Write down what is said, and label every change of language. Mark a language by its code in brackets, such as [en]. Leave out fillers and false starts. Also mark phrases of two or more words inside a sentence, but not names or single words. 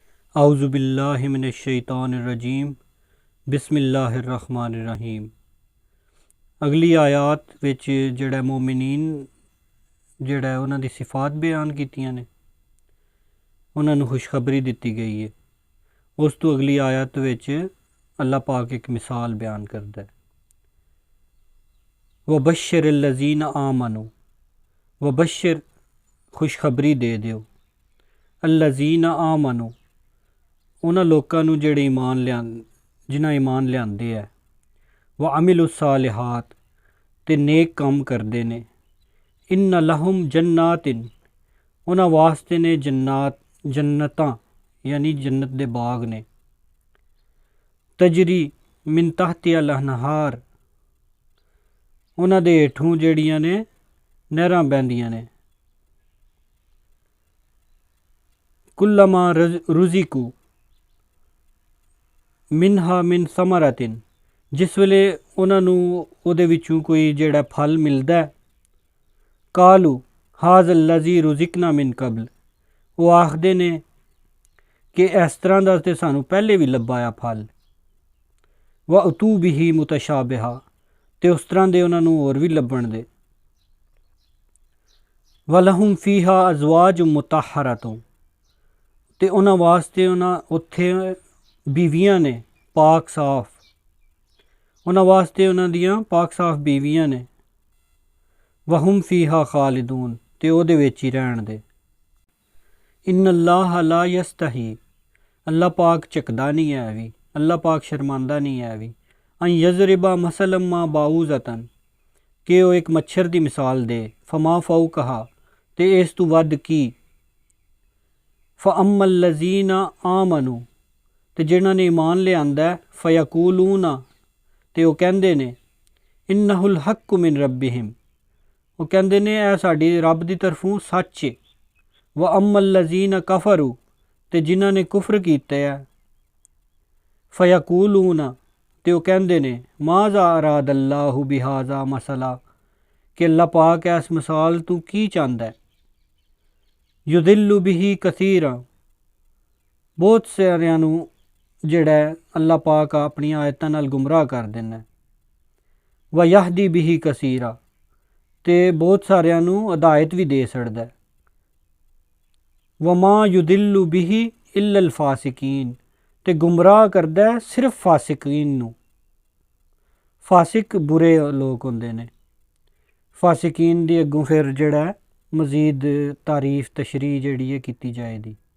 [ar] أعوذ بالله من الشيطان الرجيم بسم الله الرحمن الرحيم. [pa] اگلی آیات وچ جیہڑا مومنین جیہڑا اونہاں دی صفات بیان کیتیاں نے، اونہاں نوں خوشخبری دتی گئی ہے. اس تو اگلی آیت وچ اللہ پاک اک مثال بیان کردا ہے, [ar] وبشر الذين آمنوا, [pa] وبشر خوشخبری دے دیو, [ar] الذين آمنوا [pa] اونہاں لوکاں نوں جیہڑے جنہاں ایمان لیاندے ہے, [ar] وعملوا الصالحات [pa] تے نیک کم کردے نے, [ar] إن لهم جنات [pa] اونہاں واسطے نے جنتاں یعنی جنت دے باغ نے, [ar] تجري من تحتها الأنهار [pa] اونہاں دے ہیٹھوں جیہڑیاں نے نہراں وہندیاں نے, [ar] كلما رزقوا منها من ثمرة [pa] جس ویلے اونہاں نوں اوہدے وچوں کوئی جیہڑا پھل ملدا ہے, [ar] قالوا هذا الذي رزقنا من قبل [pa] اوہ آکھدے نے کہ اس طرح دا تے سانوں پہلے بھی لبھایا پھل, [ar] وأتوا به متشابها [pa] تے اس طرح دے اونہاں نوں ہور بھی لبھن دے, [ar] ولهم فيها أزواج مطهرة [pa] تے اونہاں واسطے اتھے بیویاں نے پاک صاف، اونہاں واسطے اونہاں دیاں پاک صاف بیویاں نے, [ar] وهم فيها خالدون [pa] تے اوہدے وچ ہی رہن دے. [ar] إن الله لا يستحيي [pa] اللہ پاک جھکدا نہیں ہے بھی، اللہ پاک شرماندا نہیں ہے بھی, [ar] أن يضرب مثلا ما بعوضة [pa] کہ اوہ اک مچھر دی مثال دے, [ar] فما فوقها [pa] تے اس تو ودھ کی, [ar] فأما الذين آمنوا [pa] تے جنہاں نے ایمان لیاندا ہے، فیقولون تے اوہ کہندے نے, [ar] أنه الحق من ربهم [pa] اوہ کہندے نے اے ساڈی رب دی طرفوں سچ ہے, [ar] وأما الذين كفروا [pa] تے جنہاں نے کفر کیتا ہے، فیقولون تے اوہ کہندے نے, [ar] ماذا أراد الله بهذا مثلا [pa] کہ اللہ پاک اس مثال تو کی چاہندا ہے, [ar] يضل به كثيرا [pa] بہت ساریاں نوں جیہڑا اللہ پاک اپنی آیتاں نال گمراہ کر دیندا ہے, [ar] ويهدي به كثيرا [pa] تے بہت ساریاں نوں ہدایت بھی دے چھڈدا ہے, [ar] وما يضل به إلا الفاسقين [pa] تے گمراہ کردا ہے صرف فاسقین نوں. فاسق برے لوک ہوندے نے، فاسقین دی اگوں فیر جیہڑا مزید تعریف تشریح جیہڑی ہے کیتی جائے گی.